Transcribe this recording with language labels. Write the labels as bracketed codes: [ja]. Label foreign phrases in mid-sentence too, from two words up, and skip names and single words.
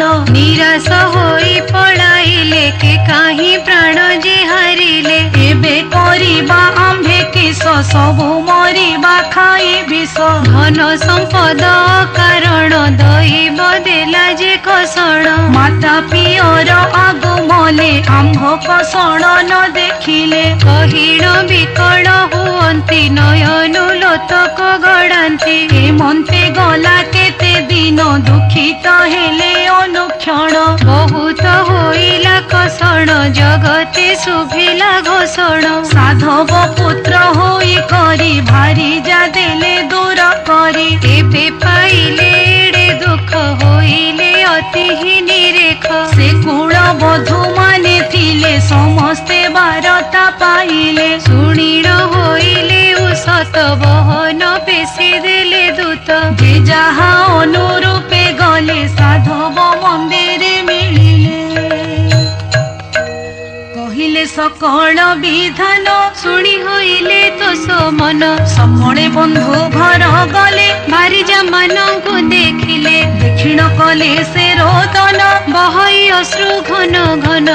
[or] ନିରାଶ ହୋଇ ପଳାଇଲେ କେ କାହିଁ ପ୍ରାଣ ଯେ ହାରିଲେ ଏବେ କରିବା ଆମ୍ଭେ କିସ ସବୁ ମରିବା ଖାଇ ବିଷ ଧନ ସମ୍ପଦ କାରଣ ଦୈବ ଦେଲା ଯେ କସଣ ମାତା ପିୟର ଆଗମଲେ ଆମ୍ଭ କସଣ ନ ଦେଖିଲେ କହିଣ ବିକଳ ହୁଅନ୍ତି ନୟନୁ ଲୋତକ ଗଡ଼ାନ୍ତି ହେମନ୍ତେ ଗଲା କେତେ ଦିନ ଦୁଖିତ ହେଲେ ଅନୁକ୍ଷଣ ବହୁତ ହୋଇଲା କସଣ ଜଗତେ ଶୁଭିଲା ଘୋଷଣ ସାଧବ ପୁତ୍ର ହୋଇ କରି ଭାରୀ ଜା ଦେଲେ ଦୂର କରି ଏବେ ପାଇଲେ ଏଡ଼େ ଦୁଖ ହୋଇଲେ ଅତି ହିଁ ନିରେଖ ସେ କୁଳ ବଧୂ ମାନେ ଥିଲେ ସମସ୍ତେ ବାରତା ପାଇଲେ ଶୁଣିଣ ହୋଇଲେ ଉସତ ବହନ ପେଶି ଦେଲେ ଦୂତ ଯେ ଯାହା ଅନୁରୂପେ ଗଲେ ସାଧବ ମନ୍ଦିରେ ମିଳିଲେ କହିଲେ ସକଳ ବିଧାନ ଶୁଣି ହୋଇଲେ ତୋ ସୋ ମନ ସମଣେ ବନ୍ଧୁ ଘର ଗଲେ ଭାରୀ ଜମାନଙ୍କୁ ଦେଖିଲେ ଦକ୍ଷିଣ କଲେ ସେ ରୋଦନ ବହଇ ଅଶ୍ରୁ ଘନ ଘନ